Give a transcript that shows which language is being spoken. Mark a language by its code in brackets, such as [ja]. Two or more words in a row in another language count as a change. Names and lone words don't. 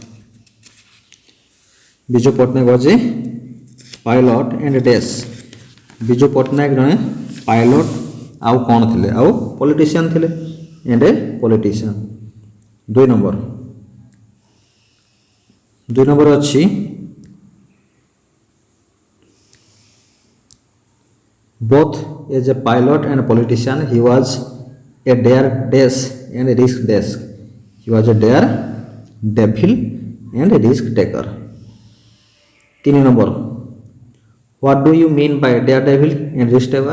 [or] ବିଜୁ ପଟ୍ଟନାୟକ [en] was a pilot and dash, [or] ବିଜୁ ପଟ୍ଟନାୟକ ଜଣେ ପାଇଲଟ୍ ଆଉ କ'ଣ ଥିଲେ? ଆଉ ପଲିଟିସିଆନ୍ ଥିଲେ, [en] and a politician. [or] 2 ନମ୍ବର ଅଛି [en] both as a pilot and politician he was a dare dash and a risk dash, he was a dare devil and a risk taker. 3 number, what do you mean by daredevil and risk taker?